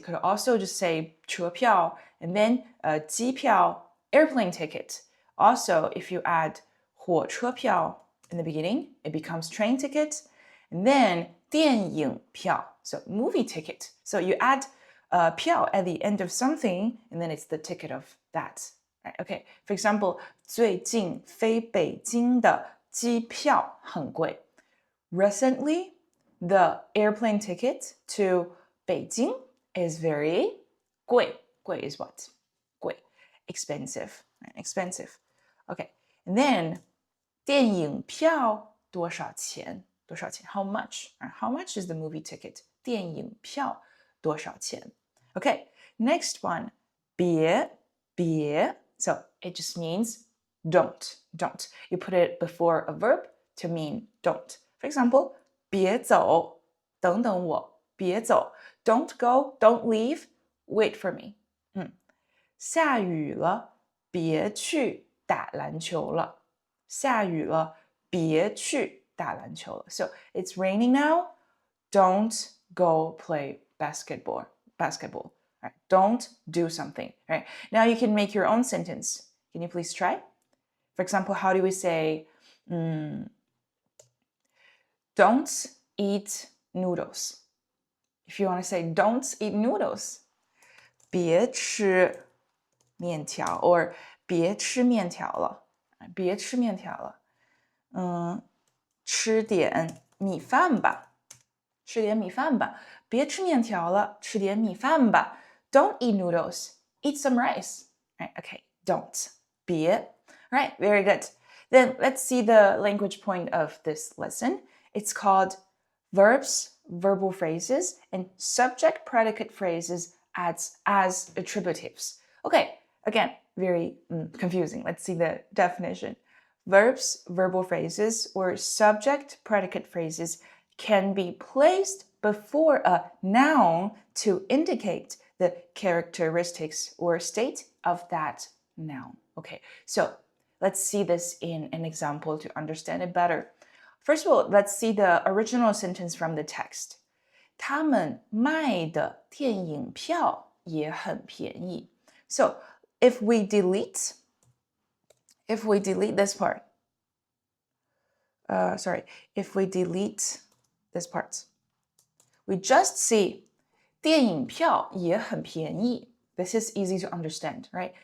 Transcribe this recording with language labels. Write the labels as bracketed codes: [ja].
[en] It could also just say 车票 and then 机票, airplane ticket. Also, if you add 火车票 in the beginning, it becomes train ticket, and then 电影票, so movie ticket. So you add 票 at the end of something, and then it's the ticket of that. Right? Okay. [zh] For example, 最近飞北京的机票很贵. [en] Recently, the airplane ticket to Beijing is very 贵. 贵 is what? 贵.Expensive. Right? Expensive. Okay. [zh] And then 电影票多少钱? 多少钱? [en] How much? Right? How much is the movie ticket? [zh] 电影票多少钱? [en] Okay. Next one. 别.So it just means don't. You put it before a verb to mean don't. [zh] For example, 别走，等等我，别走。 [en] Don't go, don't leave, wait for me. [zh] 下雨了，别去打篮球了。下雨了，别去打篮球了。 [en] So it's raining now. Don't go play basketball. Right? Don't do something. Right? Now you can make your own sentence. Can you please try? For example, how do we say, don't eat noodles? If you want to say, don't eat noodles, [zh] 别吃面条 or 别吃面条了，别吃面条了，吃点米饭吧，吃点米饭吧，别吃面条了，吃点米饭吧。 [en] Don't eat noodles, eat some rice. Right, okay, don't. 别.Right, very good. Then let's see the language point of this lesson. It's called verbs, verbal phrases, and subject predicate phrases as attributives. Okay, again, very confusing. Let's see the definition. Verbs, verbal phrases, or subject predicate phrases can be placed before a noun to indicate the characteristics or state of that noun. Okay, so let's see this in an example to understand it better. First of all, let's see the original sentence from the text. [zh] 他们卖的电影票也很便宜. [en] So if we delete this part, if we delete this part, we just see [zh] 电影票也很便宜. [en] This is easy to understand, right?